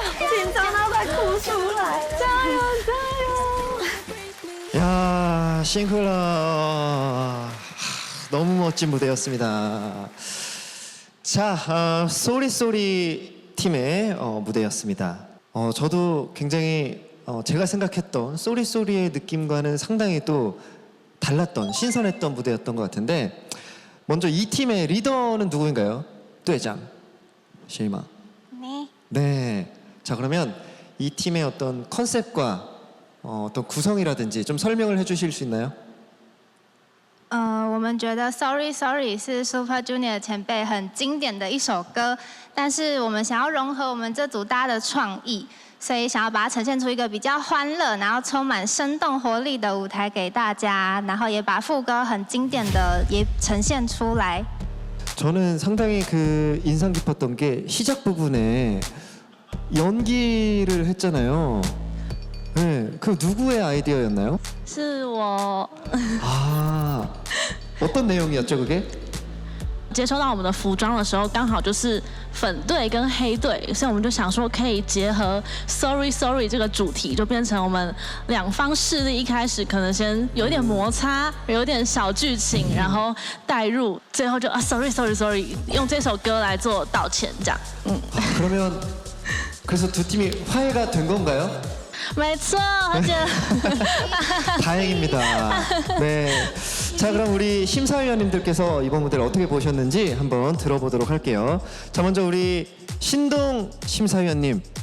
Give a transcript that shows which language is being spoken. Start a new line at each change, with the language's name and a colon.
Chinese: 紧张到快哭出来了，加油加油！
Korean: 야, 싱클러 너무 멋진 무대였습니다. 자, 쏘리쏘리 팀의 무대였습니다. 저도 굉장히 제가 생각했던 쏘리쏘리의 느낌과는 상당히 또 달랐던 신선했던 무대였던 것 같은데 먼저 이 팀의 리더는 누구인가요?
Chinese: 队长 시마.
Korean: 네. 네. 자 그러면 이 팀의 어떤 컨셉과 어떤 구성이라든지 좀 설명을 해주실 수 있나요?
Chinese: 我们觉得 Sorry Sorry 是 Super Junior 前辈很经典的一首歌，但是我们想要融合我们这组大家的创意，所以想要把它呈现出一个比较欢乐，然后充满生动活力的舞台给大家，然后也把副歌很经典的也呈现出来。
Korean: 저는 상당히 그 인상 깊었던 게 시작 부분에 연기를 했잖아요. 네, 그 누구의 아이디어였나요?
Chinese: 是我
Korean: 아, 어떤 내용이었죠 그게?
Chinese: 接收到我们的服装的时候，刚好就是粉队跟黑队，所以我们就想说可以结合 Sorry Sorry 这个主题，就变成我们两方势力一开始可能先有一点摩擦，有点小剧情，然后带入，最后就Sorry Sorry Sorry 用这首歌来做道歉，这样。
Korean: 그러면 그래서 두 팀이 화해가 된 건가요?
Chinese: 没错，而且
Korean: 다행입니다. 네. 자 그럼 우리 심사위원님들께서 이번 무대를 어떻게 보셨는지 한번 들어보도록 할게요. 자 먼저 우리 신동 심사위원님.